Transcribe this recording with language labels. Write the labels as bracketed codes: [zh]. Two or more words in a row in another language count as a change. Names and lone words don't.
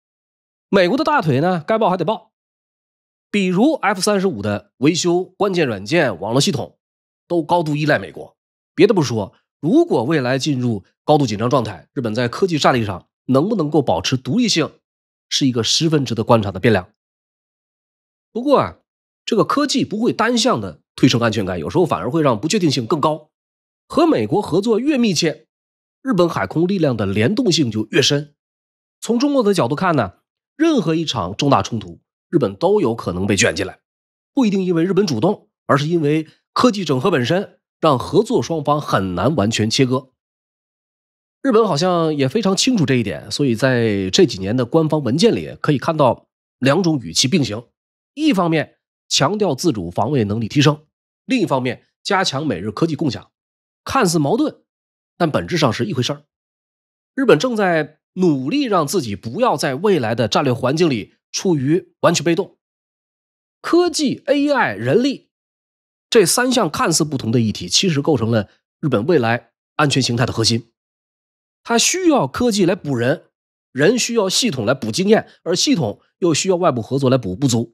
[zh] 美国的大腿呢，該抱還得抱。比如 F-35 的維修、關鍵軟件、網絡系統都高度依賴美國。別的不說，如果未來進入高度緊張狀態，日本在科技戰力上能不能夠保持獨立性，是一個十分值得觀察的变量。不過這個科技不會單向的推升安全感，有時候反而會讓不確定性更高。和美国合作越密切，日本海空力量的联动性就越深。從中国的角度看呢，任何一场重大衝突，日本都有可能被捲进來，不一定因為日本主動，而是因為科技整合本身讓合作双方很難完全切割。日本好像也非常清楚這一點，所以在這幾年的官方文件裡可以看到兩種語气並行。一方面強調自主防衛能力提升，另一方面加強美日科技共享，看似矛盾，但本質上是一回事。日本正在努力讓自己不要在未来的戰略環境裡處於完全被動。科技、AI、人力這三項看似不同的議題，其實構成了日本未来安全形態的核心。它需要科技來補人，人需要系統來補經驗，而系統又需要外部合作來補不足。